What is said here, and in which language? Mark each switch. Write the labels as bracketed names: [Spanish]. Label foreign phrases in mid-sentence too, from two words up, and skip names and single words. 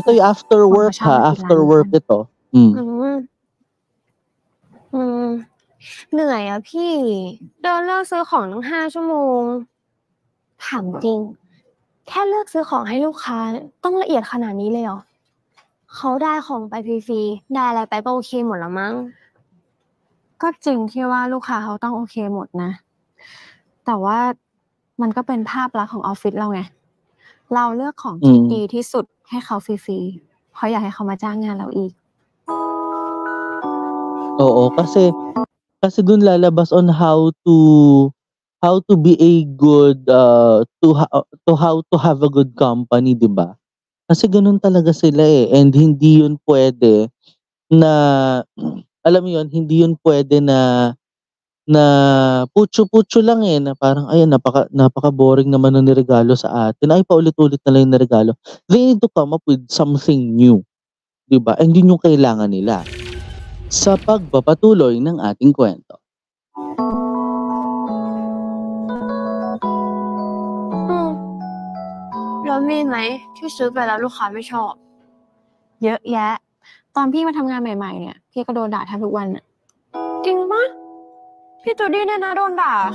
[Filipino] Ito yung [English] after work [Filipino] ha, [English] after work [Filipino] ito. [Thai] เหนื่อยอะพี่เดินเลือกซื้อของตั้ง5 ชั่วโมงถามจริง แค่เลือกซื้อของให้ลูกค้าต้องละเอียดขนาดนี้เลยเหรอเขาได้ของไปฟรีๆได้อะไรไปก็โอเคหมดแล้วมั้ง ก็จริงที่ว่าลูกค้าเขาต้องโอเคหมดนะ แต่ว่ามันก็เป็นภาพลักษณ์ของออฟฟิศเราไง เราเลือกของที่ดีที่สุดให้เขาฟรีๆเพราะอยากให้เขามาจ้างงานเราอีก [Filipino] Oo, kasi dun lalabas [English] on how to be a good to how to have a good company, [Filipino] 'di ba? Kasi ganun talaga sila eh. And hindi yun pwede na, alam mo yun, hindi yun pwede na putyo-putyo lang eh, na parang ayan napaka-boring naman nung niregalo sa atin, ay paulit-ulit na lang yung niregalo. [English] They need to come up with something new, [Filipino] 'di ba? And yun yung kailangan nila sa pagpapatuloy ng ating kwento. [Thai] แล้วมีไหมที่ซื้อไปแล้วลูกค้าไม่ชอบ เยอะแยะ ตอนพี่มาทำงานใหม่ๆเนี่ย พี่ก็โดนด่าแทบทุกวันน่ะ จริงปะพี่จูดี้เนี่ยนะโดนด่า